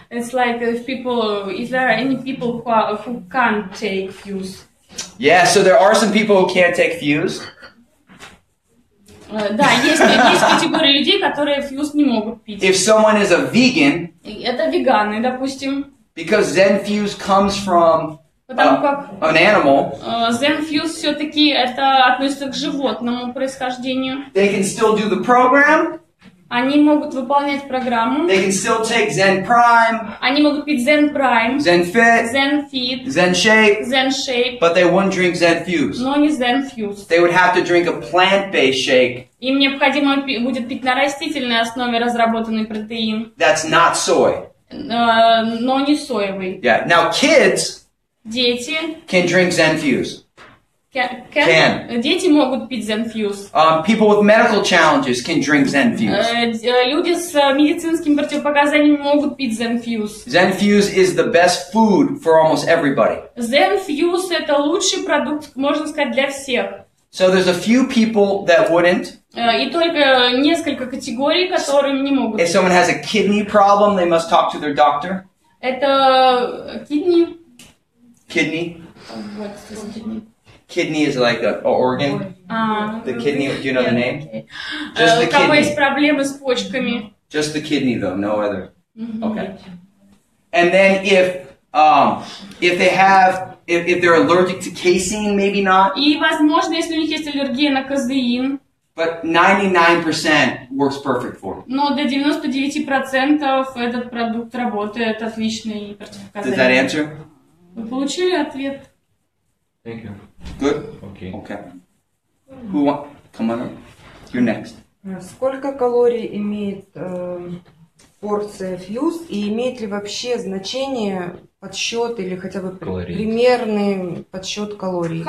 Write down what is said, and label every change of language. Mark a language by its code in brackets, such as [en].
[en] It's like is there any people who can't take Fuse? Yeah. So there are some people who can't take Fuse. [ru] Да, есть категория людей, которые Fuse не могут пить. [en] If someone is a vegan, [ru] Это веганы, допустим. [en] because ZEN Fuse comes from [ru] Потому как [en] an animal, [ru] ZenFuse все-таки это относится к животному происхождению. [en] they can still do the program. [ru] Они могут выполнять программу. [en] They can still take Zen Prime, [ru] Они могут пить Zen Prime, [en] Zen Fit, [ru] Zen Fit, [en] Zen Shape, [ru] Zen Shape, [en] but they wouldn't drink Zen Fuse. [ru] но не ZenFuse. [en] They would have to drink a plant-based shake [ru] Им необходимо будет пить на растительной основе разработанный протеин, [en] that's not soy. [ru] но не соевый. [en] Yeah. Now kids [ru] Дети [en] can drink Zen Fuse. Can. [ru] Дети могут пить ZenFuse. [en] People with medical challenges can drink ZenFuse. [ru] Люди с медицинскими противопоказаниями могут пить ZenFuse. [en] ZenFuse is the best food for almost everybody. [ru] ZenFuse это лучший продукт, можно сказать, для всех. [en] So there's a few people that wouldn't. [ru] И только несколько категорий, которые не могут. [en] If someone has a kidney problem, they must talk to their doctor. [ru] Это kidney. [en] Kidney. What is kidney? Kidney is like an organ. The kidney, do you know the name? Okay. Just the [ru] У кого есть [en] kidney. [ru] проблемы с почками? [en] Just the kidney though, no other. Okay. And then if they're allergic to casein, maybe not. [ru] И, возможно, если у них есть аллергия на казеин. [en] But 99% works perfect for them. [ru] Но до 99% этот продукт работает отличный противопоказания. [en] Does that answer? [ru] Вы получили ответ? [en] Thank you. Good? Okay. Okay. Who want? Come on up. You're next. [ru] Сколько калорий имеет порция фьюз и имеет ли вообще значение подсчет или хотя бы примерный подсчет калорий?